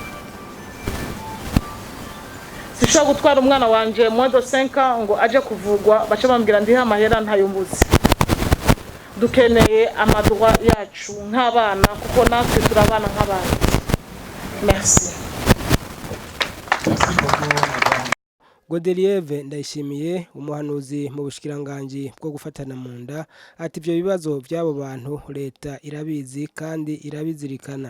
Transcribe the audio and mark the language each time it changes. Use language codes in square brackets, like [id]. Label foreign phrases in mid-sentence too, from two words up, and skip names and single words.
[rn] sishobora gutwara umwana wanje [fr] moins de 5 ans [rn] ngo aje kuvugwa bace bambwira ndiha amahera ntayumbuze dukeneye amadroit yacu nk'abana kuko natwe turabana nk'abana. [fr] Merci. [rn] Godelieve Ndayishimiye umuhanuzi mu bushikiranganje bwo gufatana mu nda ati ibyo bibazo by'abo bantu leta irabizi kandi irabizirikana.